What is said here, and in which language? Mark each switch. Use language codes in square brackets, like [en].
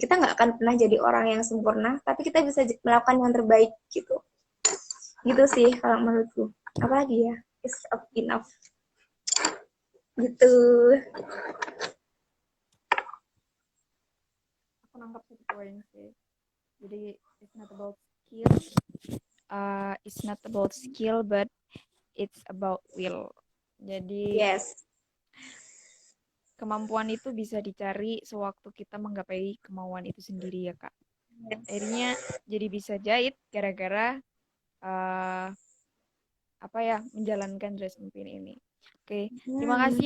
[id] Kita nggak akan pernah jadi orang yang sempurna, tapi kita bisa melakukan yang terbaik gitu. Gitu sih kalau menurutku. Apa lagi ya? [en] It's enough. [id] Gitu. Aku nangkap satu poin sih. Jadi [en] it's not about skill, it's not about skill but it's about will. [id] Jadi [en] Yes. [id] kemampuan itu bisa dicari sewaktu kita menggapai kemauan itu sendiri ya Kak. [en] Yes. [id] Akhirnya jadi bisa jahit gara-gara uh, apa ya menjalankan dress empin ini. Oke, terima kasih